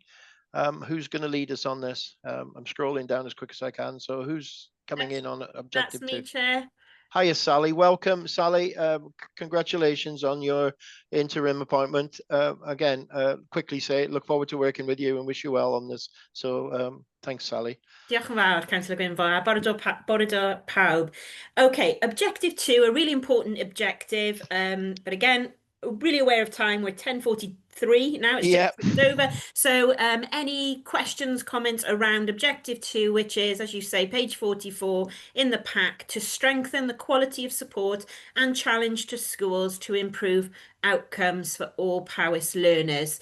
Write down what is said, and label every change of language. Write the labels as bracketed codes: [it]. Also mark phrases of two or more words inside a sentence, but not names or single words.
[en] Who's going to lead us on this? I'm scrolling down as quick as I can. So who's coming in on objective 2? That's me, Chair. Hiya, Sally. Welcome, Sally. Congratulations on your interim appointment. Again, quickly say, look forward to working with you and wish you well on this. So thanks, Sally. [cy] Diolch yn fawr, Councillor Gwynfor. Bore da pawb. [en] Okay, objective 2, a really important objective, but again, really aware of time. We're 10:43 now. It's just over. So any questions, comments around objective 2, which is, as you say, page 44 in the pack, to strengthen the quality of support and challenge to schools to improve outcomes for all POWIS learners.